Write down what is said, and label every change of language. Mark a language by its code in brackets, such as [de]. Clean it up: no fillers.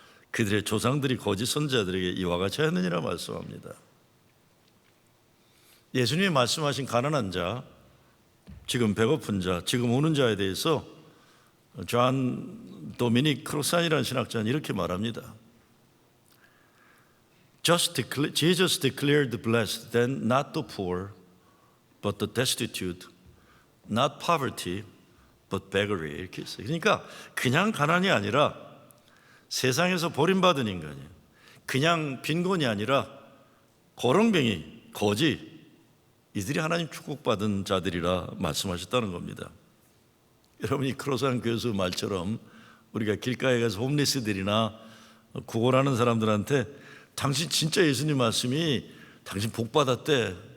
[ko] 그들의 조상들이 거짓 선지자들에게 이와 같이 하였느니라 말씀합니다. 예수님이 말씀하신 가난한 자, 지금 배고픈 자, 지금 우는 자에 대해서 존 도미닉 크로산이라는 신학자는 이렇게 말합니다. [en] Jesus declared the blessed, then not the poor, but the destitute, not poverty, but beggary. [ko] 이렇게 했어요. 그러니까 그냥 가난이 아니라 세상에서 버림받은 인간이에요. 그냥 빈곤이 아니라 거렁뱅이, 거지, 이들이 하나님 축복받은 자들이라 말씀하셨다는 겁니다. 여러분이 크로산 교수 말처럼 우리가 길가에 가서 홈리스들이나 구걸하는 사람들한테 당신 진짜 예수님 말씀이 당신 복 받았대.